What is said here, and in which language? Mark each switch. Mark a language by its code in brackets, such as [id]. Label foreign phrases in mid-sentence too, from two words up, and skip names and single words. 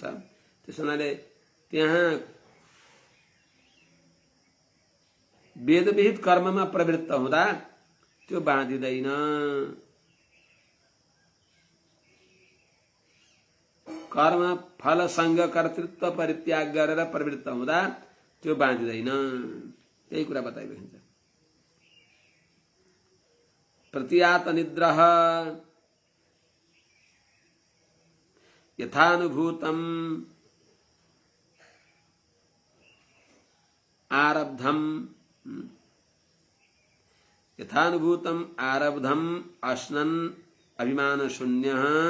[ne] त्यस हुनाले त्यहाँ वेदविहित कर्ममा प्रवृत्त हुँदा त्यो बाँधिदैन। कर्म फलसँग कर्तृत्व परित्याग गरेर प्रवृत्त हुँदा त्यो बाँधिदैन। यही कुरा बताइएको हुन्छ। [sa] प्रतीयात निद्रः यथानुभूतम् आरब्धम् यथानुभूतम् आरब्धम् अश्नन् अभिमान शून्यः